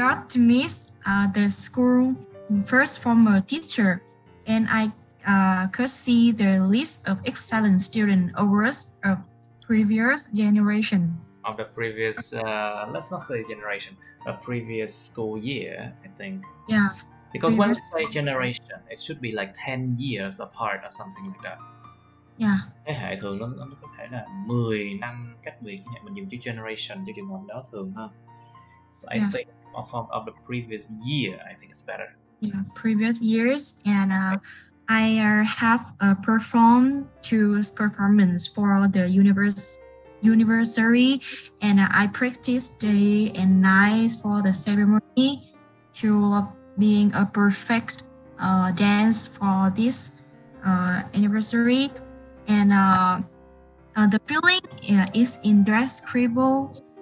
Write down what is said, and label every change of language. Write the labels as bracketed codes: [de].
[en] the school first former teacher, and I could see the list of excellent student awards of previous generation. Of the previous, let's not say generation, a previous school year, I think. Yeah. Because when we say generation, it should be like 10 years apart or something like that. Yeah. [vi] Cái hệ thường nó có thể là 10 năm cách biệt, mình dùng chữ generation cho trường hợp đó thường hơn. [en] So I think of the previous year, I think it's better. Yeah, previous years, and I have performed 2 performance for the anniversary, and I practiced day and night for the ceremony to being a perfect dance for this anniversary, and the feeling is indescribable.